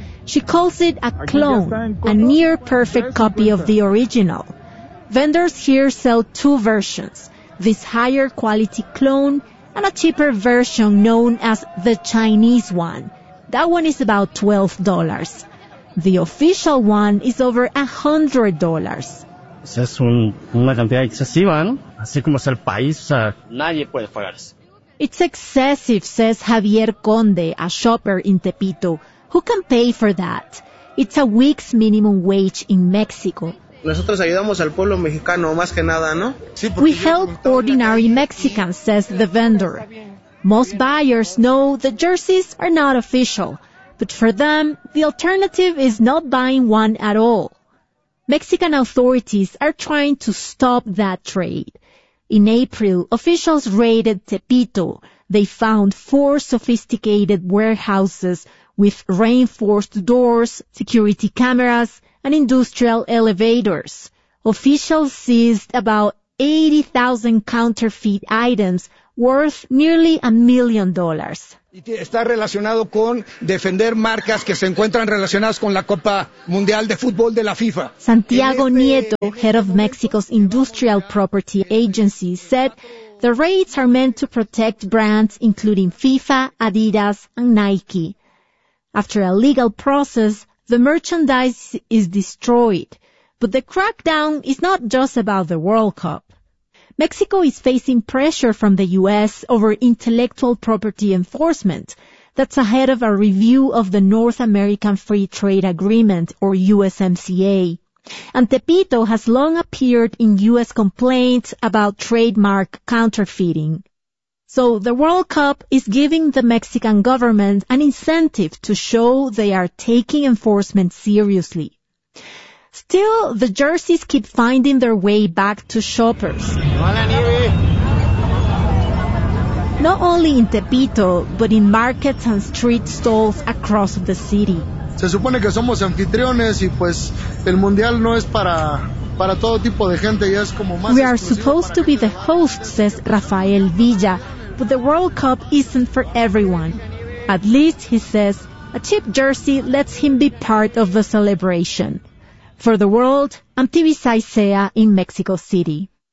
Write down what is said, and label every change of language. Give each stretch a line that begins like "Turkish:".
English: She calls it a clone, a near-perfect copy of the original. Vendors here sell two versions, this higher-quality clone and a cheaper version known as the Chinese one. That one is about $12. The official one is over $100.
Spanish: Es una cantidad excesiva, ¿no? Así como es el país, nadie puede pagar eso.
English: It's excessive, says Javier Conde, a shopper in Tepito. Who can pay for that? It's a week's minimum wage in Mexico.
Spanish: Nosotros ayudamos al pueblo mexicano, más que nada, ¿no?
English: We help ordinary Mexicans, says the vendor. Most buyers know the jerseys are not official. But for them, the alternative is not buying one at all. Mexican authorities are trying to stop that trade. In April, officials raided Tepito. They found four sophisticated warehouses with reinforced doors, security cameras, and industrial elevators. Officials seized about 80,000 counterfeit items worth nearly $1 million.
Spanish: Está relacionado con defender marcas que se encuentran relacionadas con la Copa Mundial de Fútbol de la FIFA.
English: Santiago Nieto, head of Mexico's Industrial Property Agency, said the raids are meant to protect brands including FIFA, Adidas, and Nike. After a legal process, the merchandise is destroyed. But the crackdown is not just about the World Cup. Mexico is facing pressure from the U.S. over intellectual property enforcement. That's ahead of a review of the North American Free Trade Agreement, or USMCA. And Tepito has long appeared in U.S. complaints about trademark counterfeiting. So the World Cup is giving the Mexican government an incentive to show they are taking enforcement seriously. Still, the jerseys keep finding their way back to shoppers. Not only in Tepito, but in markets and street stalls across the city.
Spanish: Se supone que somos anfitriones y pues el mundial no es para...
English: We are supposed to be the hosts, says Rafael Villa, but the World Cup isn't for everyone. At least, he says, a cheap jersey lets him be part of the celebration. For the World, I'm Tibisa Isea in Mexico City.